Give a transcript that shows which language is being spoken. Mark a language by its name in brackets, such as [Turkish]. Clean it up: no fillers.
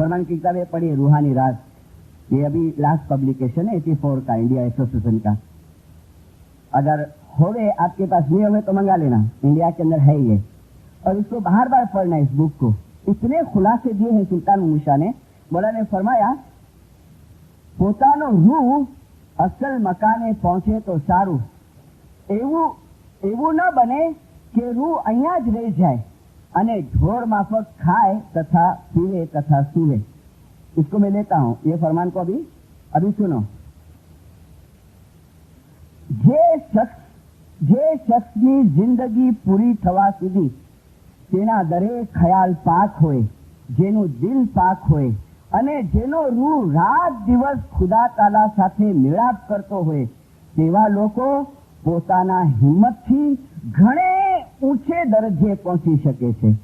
[Hindi] फरमान की किताब ये पढ़ी रूहानी राज, ये अभी लास्ट पब्लिकेशन है 84 का, इंडिया एसोसिएशन का। अगर होवे आपके पास नहीं होवे तो मंगा लेना, इंडिया के अंदर है ये। और इसको बार बार पढ़ना इस बुक को। इतने खुलासे दिए हैं सुल्तान मूसा ने। मौला ने फरमाया [Gujarati] પોતાનો રૂહ અસલ મકાને પહોંચે તો સારું, એવું ન બને કે રૂહ અહીંયા જ રહી જાય અને ઢોર માફક ખાए तथा पीवे तथा सूवे। [Hindi] इसको मैं लेता हूं, ये फरमान को अभी सुनो। [Gujarati] જે શખ્સની જિંદગી પૂરી થવા સુધી તેના દરેક ખ્યાલ પાક હોય, જેનું દિલ પાક હોય અને જેનો રૂહ રાત દિવસ ખુદા તાલા સાથે મેળાપ કરતો હોય તેવા લોકો પોતાના હિંમતથી ઘણે ઊંચે દરજ્જે પહોંચી શકે છે।